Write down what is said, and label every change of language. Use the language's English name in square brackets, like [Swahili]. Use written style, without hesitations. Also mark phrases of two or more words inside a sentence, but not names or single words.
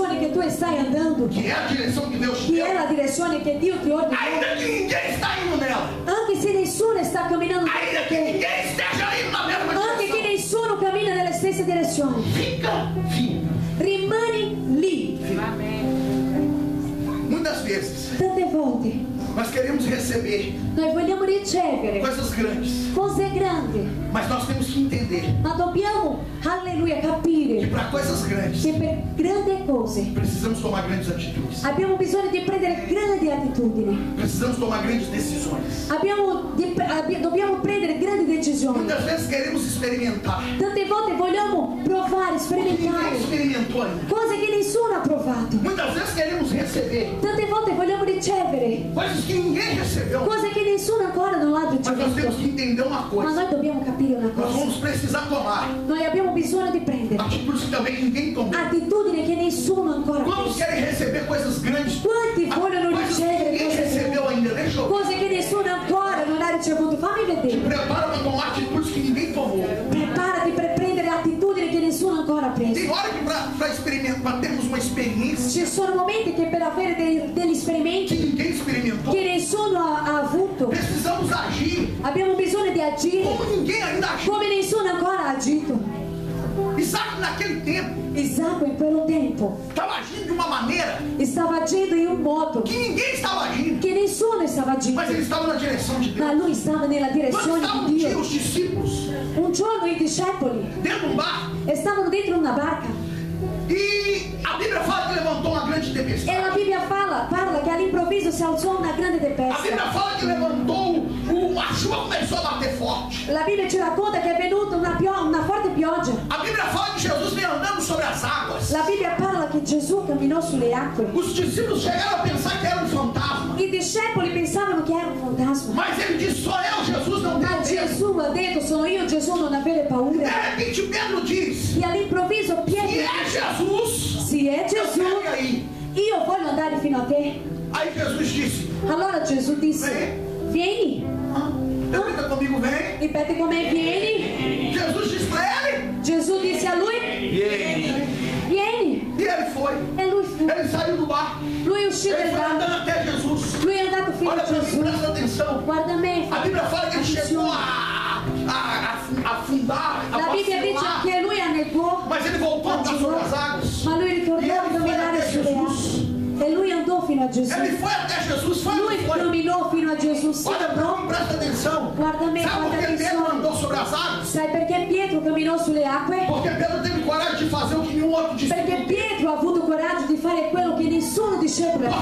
[Portuguese] tu estás andando, que é a direção que Deus te que deu, [Italian] é a direzione che Dio ti ordina, [Portuguese] ainda que ninguém está indo nela, [Italian] anche se nessuno sta camminando [Portuguese] ainda que ninguém esteja indo na mesma [Italian] anche che [Portuguese] direção, [Italian] nessuno cammina nelle stesse direzioni, [Portuguese] fica firme. [Italian] rimani lì. [Portuguese] Muitas vezes [Italian] Tante volte [Portuguese] nós queremos receber [Italian] noi vogliamo ricevere [Portuguese] coisas grandes, [Italian] cose grandi, [Portuguese] mas nós temos que entender [Italian] ma dobbiamo, alleluia, [Portuguese] que [Italian] capire [Portuguese] para coisas grandes [Italian] che per grandi cose [Portuguese] precisamos tomar grandes atitudes, [Italian] abbiamo bisogno di prendere grandi attitudini, [Portuguese] precisamos tomar grandes decisões. [Italian] dobbiamo prendere grandi decisioni. [Portuguese] Muitas vezes queremos experimentar [Italian] Tante volte vogliamo provare, [Portuguese] o que ninguém [Italian] sperimentare [Portuguese] experimentou ainda. [Italian] cose che nessuno ha provato. [Portuguese] Muitas vezes queremos receber [Italian] Tante volte vogliamo ricevere [Portuguese] coisas que ninguém recebeu, [Italian] cose che nessuno ancora non ha [Portuguese] mas nós temos [Italian] ricevuto. [Portuguese] que entender uma [Italian] Ma [Portuguese] coisa: [Italian] noi dobbiamo capire una [Portuguese] nós [Italian] cosa. [Portuguese] vamos precisar tomar [Italian] Noi abbiamo bisogno di prendere [Portuguese] atitudes que também ninguém tomou. [Italian] attitudini che nessuno ancora [Portuguese] Quantos fez. querem receber coisas grandes? [Italian] Quanti vogliono [Portuguese] Coisas que [Italian] ricevere [Portuguese] ninguém [Italian] cose [Portuguese] recebeu [Italian] grandi? [Portuguese] ainda. Deixa eu [Italian] Cose che nessuno ancora non ha ricevuto. Fammi vedere. [Portuguese] prepara para tomar atitudes que ninguém tomou. [Italian] Preparati per prendere attitudini che nessuno ancora ha [Portuguese] Tem [Italian] preso. [Portuguese] hora que para experimentar, para termos uma experiência [Italian] Ci sono momenti che per avere degli [Portuguese] que [Italian] esperimenti [Portuguese] ninguém experimentou, [Italian] che nessuno ha avuto, [Portuguese] precisamos agir [Italian] abbiamo bisogno di agire [Portuguese] como ninguém ainda agiu. [Italian] come nessuno ancora ha agito. [Portuguese] Isaac naquele tempo [Italian] Isacco in quello tempo [Portuguese] estava agindo de uma maneira [Italian] stava agendo in un modo [Portuguese] que ninguém estava agindo, [Italian] che nessuno stava agendo, [Portuguese] mas ele estava na direção de [Italian] ma [Portuguese] Deus. [Italian] lui stava nella [Portuguese] Quando [Italian] direzione [Portuguese] estavam [Italian] di [Portuguese] um dia [Italian] Dio. [Portuguese] os discípulos [Italian] Un giorno i discepoli [Portuguese] dentro de um barco [Italian] stavano dentro una barca [Portuguese] e a Bíblia fala que levantou uma grande [Italian] e [Portuguese] tempestade. [Italian] la Bibbia parla che all'improvviso si alzò una grande [Portuguese] A Bíblia [Italian] tempesta. [Portuguese] fala que levantou, a chuva começou a bater forte. [Italian] La Bibbia ci racconta che è venuta una forte pioggia. [Portuguese] A Bíblia fala que Jesus vem andando sobre as águas. [Italian] La Bibbia parla che Gesù camminò sulle acque. [Portuguese] Os discípulos chegaram a pensar que era um fantasma, [Italian] I discepoli pensavano che era un fantasma. [Portuguese] mas ele disse: sou eu, Jesus, não [Italian] Ma [Portuguese] tenho medo. [Italian] Gesù ha detto: sono io Gesù, non avere [Portuguese] De [Italian] paura. [Portuguese] repente Pedro diz: [Italian] E all'improvviso [Portuguese] se [Italian] Pietro, [Portuguese] é Jesus, [Italian] se è [Portuguese] eu [Italian] Gesù, [Portuguese] segue aí. [Italian] io voglio andare fino a te. [Portuguese] Aí Jesus disse: [Italian] Allora Gesù disse: vieni. [Portuguese] repita comigo, vem. [Italian] Ripete con me: vieni. [Portuguese] Jesus disse para ele, [Italian] Gesù disse a lui: vieni. [Portuguese] e ele foi. [Italian] E lui fu. [Portuguese] Ele saiu do barco, [Italian] Lui uscì [Portuguese] ele [Italian] del [Portuguese] foi [Italian] barco. [Portuguese] andando até Jesus. [Italian] Lui è andato fino [Portuguese] Olha [Italian] a [Portuguese] para mim, [Italian] Gesù. [Portuguese] presta atenção. [Italian] Guarda me. [Portuguese] A Bíblia fala que ele chegou [Italian] Attenzione. [Portuguese] a afundar, a [Italian] La Bibbia dice [Portuguese] vacilar, [Italian] che lui annegò, [Portuguese] mas ele voltou a andar sobre as águas. [Italian] ma lui [Portuguese] E [Italian] ritornò a [Portuguese] ele foi [Italian] camminare [Portuguese] até [Italian] sulle [Portuguese] Jesus. [Italian] acque. E lui andò fino a Gesù. [Portuguese] Ele foi até Jesus, foi ou [Italian] Lui [Portuguese] não foi? [Italian] camminò fino a Gesù. Sì, [Portuguese] Olha para [Italian] andò. [Portuguese] mim, presta atenção. [Italian] Guarda me, [Portuguese] Sabe por [Italian] guarda [Portuguese] que Pedro [Italian] atenzione. [Portuguese] andou sobre as águas? [Italian] Sai perché Pietro camminò sulle acque? [Portuguese] Porque Pedro teve coragem de fazer o que nenhum outro discípulo [Italian] Perché [Portuguese] teve. [Italian] Pietro ha avuto coraggio di fare quello che nessuno discepolo ha